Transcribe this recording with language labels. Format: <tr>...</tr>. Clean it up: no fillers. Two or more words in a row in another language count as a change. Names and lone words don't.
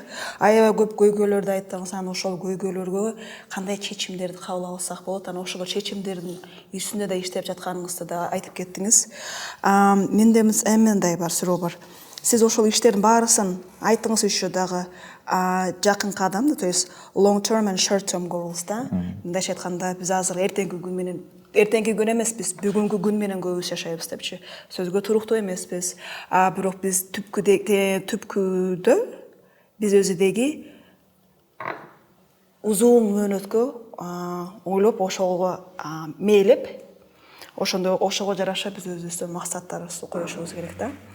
<ky>Аябай көп көйгөйлөрдү айттыңыз. Анан ошол көйгөйлөргө кандай чечимдерди кабыл алсак болот? Анан ошол чечимдердин үстүндө да иштеп жатканыңызды да айтып кеттиңиз. Менде мындай бар суроо бар. Сиз ошол иштердин баарысын айттыңыз еще дагы жакынкы адам,</ky> <ru>то есть</ru> <en>long term and short term goals</en> <ky>да. Мындайча айтканда биз азыр эртеңки күн эмес, биз бүгүнкү күн менен көбүс жашайбыз депчи. Сөзгө туруктуу эмеспиз. Бирок биз түпкүдө биз өзүдөгү узун мөөнөткө ойлоп, ошого мээлеп, ошого жараша биз өзүбүздүн максаттарыбызды коюшубуз керек да.</ky>